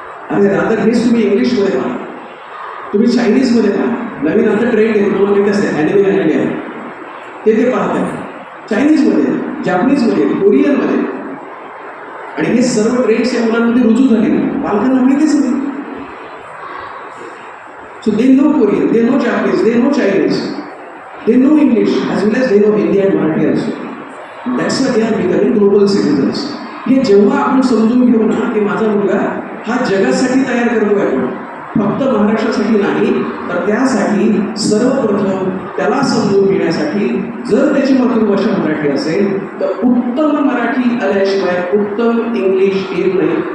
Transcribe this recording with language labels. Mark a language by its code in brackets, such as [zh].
[mr] अरे रादर हेच तुम्ही इंग्लिशमध्ये पहा, तुम्ही चायनीजमध्ये पहा. नवीन आता ट्रेंड आहे, तुम्हाला माहिती असेल, ॲनिमे आहे ते पाहताय. चायनीजमध्ये, जापनीजमध्ये, कोरियनमध्ये. आणि हे सर्व ट्रेंड्स या मुलांमध्ये रुजू झाले, पालकांना माहितीच नाही. [en] So they know Korean, they know Japanese, they know Chinese, they know English as well as they know Hindi and Marathi also. That's why they are becoming global citizens. [mr] हे जेव्हा आपण समजून घेऊ ना की माझा मुलगा हा जगासाठी तयार करतोय, आपण फक्त महाराष्ट्रासाठी नाही, तर त्यासाठी सर्वप्रथम त्याला समजून घेण्यासाठी जर त्याची मातृभाषा मराठी असेल तर उत्तम मराठी आल्याशिवाय उत्तम इंग्लिश येत नाही.